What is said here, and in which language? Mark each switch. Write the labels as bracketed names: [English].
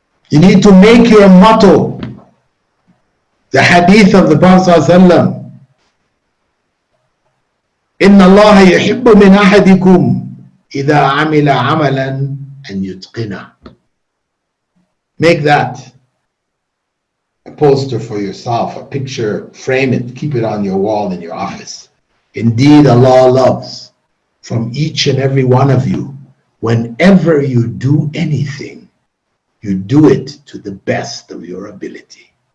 [English] You need to make your motto the hadith of the Prophet sallallahu alaihi wasallam. [Arabic] إن الله يحب من أحدكم إذا عمل عملا أن يتقنه. [English] Make that a poster for yourself, a picture, frame it, keep it on your wall in your office. Indeed, Allah loves from each and every one of you, whenever you do anything, you do it to the best of your ability.